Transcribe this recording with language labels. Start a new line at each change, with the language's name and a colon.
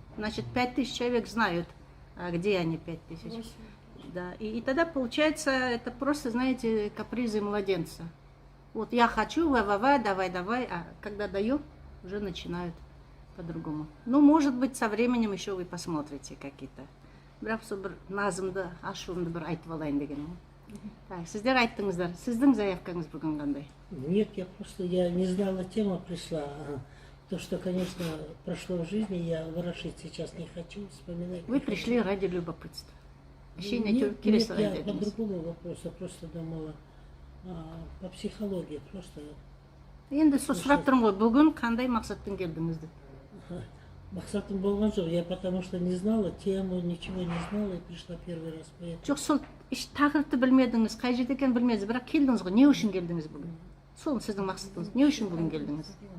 Russian: Значит, 5000 человек знают, а где они 5000. Да. И тогда получается, это просто, знаете, капризы младенца. Вот я хочу, давай, а когда даю, уже начинают по-другому. Ну, может быть, со временем еще вы посмотрите какие-то.
Kazakh: Бірақ сол бір назымды, ашуымды бір айтып алайын дегенім. Так, сіздер айттыңыздар. Сіздің заявкаңыз бүгін қандай?
Russian: Нет, я не знала, тема пришла. То, что, конечно, прошло в жизни, я ворошить сейчас не хочу, вспоминать. Вы пришли ради любопытства. Нет, я по другому вопросу просто думала, по психологии просто.
Kazakh: Енді сол сұрап тұрмын ғой, бүгін қандай мақсатпен келдіңіз деп.
Russian: Мақсатым болған жоқ, я потому что не знала тему, ничего не знала и пришла первый раз.
Kazakh: Жоқ, сол тақырыпты білмедіңіз, қай жерде екенін білмедіңіз, бірақ келдіңіз ғой, не үшін келдіңіз бүгін? Сол сіздің мақсатыңыз, не үшін бүгін келдіңіз?